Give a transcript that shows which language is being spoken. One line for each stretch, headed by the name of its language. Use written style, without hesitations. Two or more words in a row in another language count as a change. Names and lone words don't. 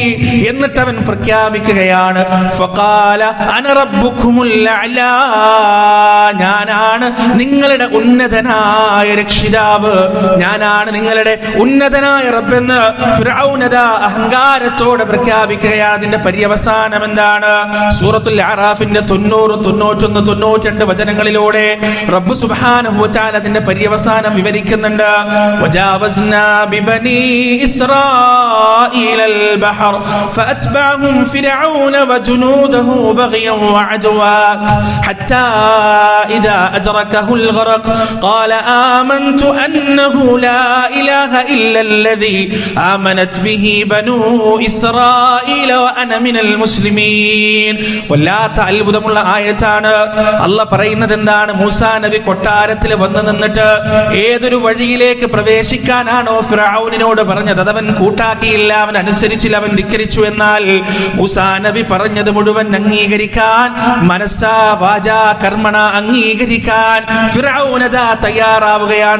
Malayalam: എന്നിട്ട് അവൻ പ്രഖ്യാപിക്കുകയാണ്,
Arabic: فقال أنا ربكم الأعلى,
Malayalam: ഞാനാണ് നിങ്ങളുടെ ഉന്നതനായ രക്ഷിതാവ്, ഞാനാണ് നിങ്ങളുടെ ഉന്നതനായ റബ്ബെന്ന് ഫിർഔനദാ അഹങ്കാരത്തോടെ പ്രഖ്യാപിക്കുകയാണ്. അതിന്റെ പര്യവസാനം എന്താണ്? സൂറത്തുൽ അറാഫിന്റെ 90, 91, 92 വചനങ്ങളിലൂടെ റബ്ബ്
Arabic: سبحانه وتعالى
Malayalam: അതിന്റെ പര്യവസാനം വിവരിക്കുന്നുണ്ട്.
Arabic: وجاوزنا ببني إسرائيل البحر فأتبعهم فرعون وجنوده بغيا وعدوا حتى إذا أدركه الغرق قال آمنت أنه لا إله إلا الذي آمنت به بنو إسرائيل وأنا من المسلمين.
Malayalam: വല്ലാത്ത അത്ഭുതമുള്ള ആയത്താണ്. അല്ലാഹ് പറയുന്നത് എന്താണ്? മൂസാ നബി കൊട്ടാരത്തിൽ വന്നു നിന്നിട്ട് ഏതൊരു വഴിയിലേക്ക് പ്രവേശിക്കാനാണോ ഫിർഔനിനോട് പറഞ്ഞത്, അതവൻ കൂട്ടാക്കിയില്ല, അവൻ അനുസരിച്ചില്ല, അവൻ ധിക്കരിച്ചു. എന്നാൽ മൂസാ നബി പറഞ്ഞത് മുഴുവൻ അംഗീകരിക്കാൻ, മനസ്സാ വാചാ കർമ്മണ അംഗീകരിക്കാൻ ഫിർഔനദാ തയ്യാറാവുകയാണ്.